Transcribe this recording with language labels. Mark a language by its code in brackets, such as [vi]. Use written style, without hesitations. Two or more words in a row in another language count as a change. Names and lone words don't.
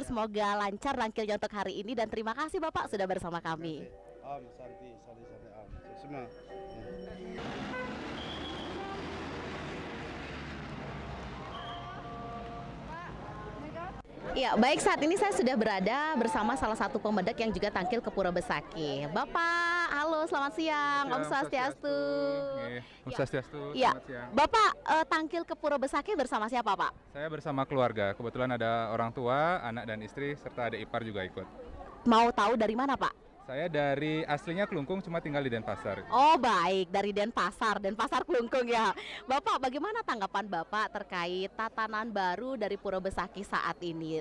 [id] Semoga lancar rangkilnya untuk hari ini dan terima kasih Bapak sudah bersama kami. [ban] Om Santi, Om. Semua. [id] Ya, baik, saat ini saya sudah berada bersama salah satu pemedak yang juga tampil ke Pura Besakih. Bapak, halo, selamat siang. [ban] Om Swastiastu. Om Swastiastu. [id] Ya, Selamat siang. Bapak tampil ke Pura Besakih bersama siapa, Pak? Saya bersama keluarga. Kebetulan ada orang tua, anak dan istri, serta ada ipar juga ikut. Mau tahu dari mana, Pak? Saya dari aslinya Kelungkung, cuma tinggal di Denpasar. Oh baik, dari Denpasar Kelungkung ya. Bapak, bagaimana tanggapan Bapak terkait tatanan baru dari Pura Besakih saat ini?